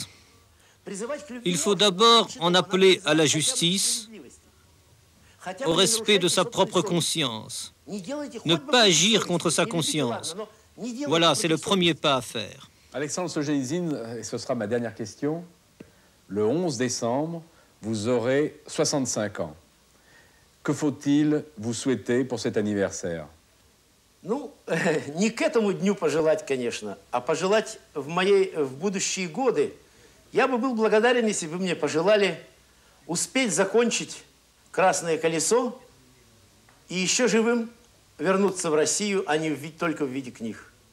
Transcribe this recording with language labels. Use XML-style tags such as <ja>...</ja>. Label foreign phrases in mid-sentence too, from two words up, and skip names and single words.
<fr>Il faut d'abord en appeler à la justice, au respect de sa propre conscience, ne pas agir contre sa conscience. Voilà, c'est le premier pas à faire. Alexandre Solzhenitsyn, et ce sera ma dernière question, le 11 décembre, vous aurez 65 ans. Que faut-il vous souhaiter pour cet anniversaire?</fr> <ru>Ну, не к этому дню пожелать, конечно, а пожелать в будущие годы. Я бы был благодарен, если бы мне пожелали успеть закончить «Красное колесо» и еще живым вернуться в Россию, а не только в виде книг.</ru>